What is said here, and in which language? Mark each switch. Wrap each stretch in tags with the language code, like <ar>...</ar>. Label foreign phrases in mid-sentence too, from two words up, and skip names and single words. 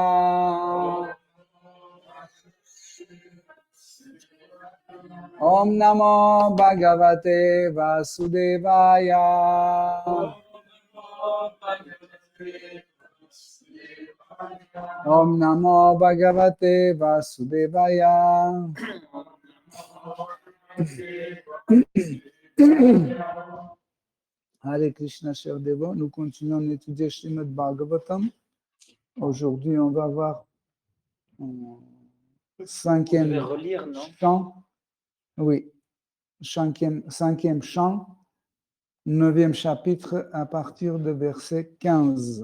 <sa>ॐ नमो भगवते वासुदेवाय ॐ नमो भगवते वासुदेवाय. हरे कृष्ण,</sa> <fr>chers dévots, nous continuons d'étudier Srimad Bhagavatam. Aujourd'hui, on va voir cinquième relire, non? chant. Oui, cinquième chant, 9e chapitre à partir de verset 15.</fr>